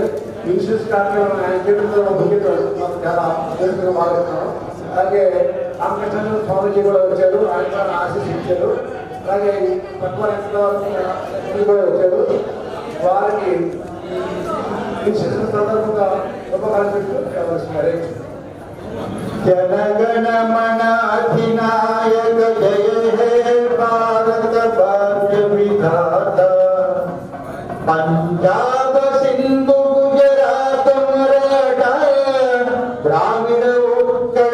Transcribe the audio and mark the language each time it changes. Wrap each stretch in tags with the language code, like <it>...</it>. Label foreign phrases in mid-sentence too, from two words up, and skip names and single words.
<te>ఇన్సూరెన్స్ కార్యక్రమం ఆయన చేతులతో మాకు చాలా అదృష్టంగా భావిస్తున్నాం. అలాగే రామకృష్ణ స్వామిజీ కూడా వచ్చారు, ఆయన చాలా ఆశీస్సించారు. అలాగే తక్కువ కూడా వచ్చారు. వారికి ఇన్సూరెన్స్ సందర్భంగా గొప్ప కాన్ఫిడెన్స్</te> <bn>জনগণ মন অধিনায়ক জয় হে ভারত বর্ষ বিধাতা पंजाब सिंधु गुजरात मराठा द्राविड उत्कल</bn>